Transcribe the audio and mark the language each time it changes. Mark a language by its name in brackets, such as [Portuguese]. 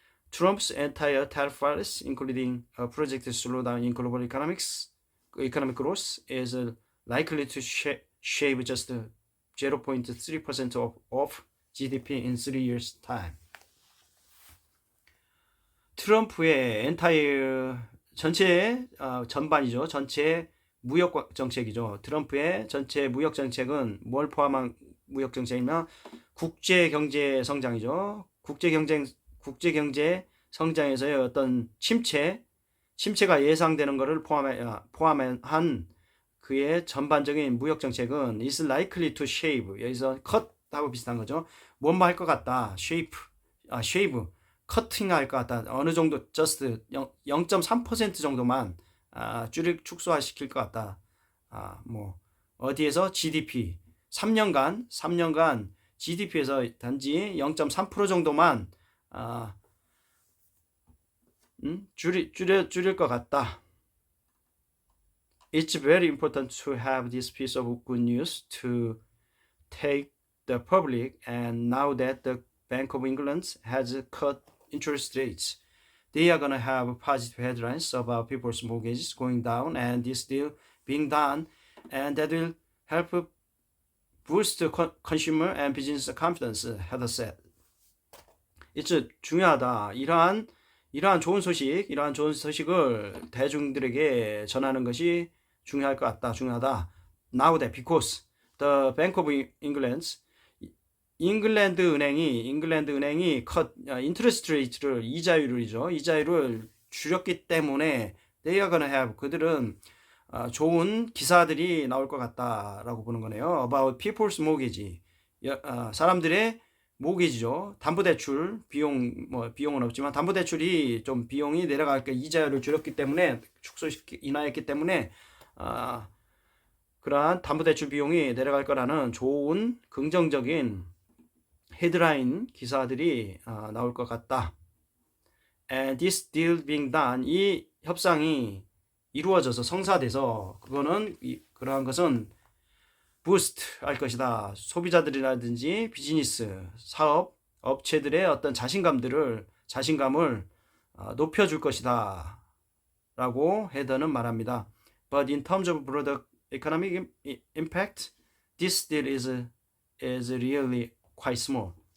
[English] Trump's entire tariff policy, including a projected slowdown in global economic growth, is likely to shave just 0.3% of GDP in 3 years' time. [Korean] 트럼프의 entire 전체 전반이죠. 전체 무역 정책이죠. 트럼프의 전체 무역 정책은 뭘 포함한 무역 정책이냐? 국제 경제 성장이죠. 국제 경제 성장에서의 어떤 침체가 예상되는 것을 포함한 그의 전반적인 무역 정책은 [English] is likely to shave, [Korean] 여기서 cut하고 비슷한 거죠. 뭔뭐 할 것 같다. shave, cutting 할 것 같다. 어느 정도 just 0.3% 정도만 축소화시킬 것 같다. 어디에서 GDP 3년간 GDP에서 단지 0.3% 정도만 줄일 것 같다. [English] It's very important to have this piece of good news to take the public, and now that the Bank of England has cut interest rates, they are going to have positive headlines about people's mortgages going down and this deal being done, and that will help boost consumer and business confidence, Heather said. [Korean] It's 중요하다. 이러한 좋은 소식을 대중들에게 전하는 것이 중요할 것 같다. 중요하다. [English] Now that because the Bank of England, [Korean] 잉글랜드 은행이 인트레스트 레이트를 이자율을 줄였기 때문에 [English] they are gonna have, [Korean] 그들은 좋은 기사들이 나올 것 같다라고 보는 거네요. [English] About people's mortgage, [Korean] 사람들의 모기지죠. 담보대출 비용은 없지만 담보대출이 좀 비용이 내려갈 게 이자율을 줄였기 때문에 인하했기 때문에 그러한 담보대출 비용이 내려갈 거라는 좋은 긍정적인 헤드라인 기사들이 나올 것 같다. [English] And this deal being done, [Korean] 이 협상이 이루어져서 성사돼서 그러한 것은 부스트 할 것이다. 소비자들이라든지 비즈니스, 사업, 업체들의 어떤 자신감을 높여줄 것이다. 라고 헤더는 말합니다. [English] But in terms of broader economic impact, this deal is really quite small.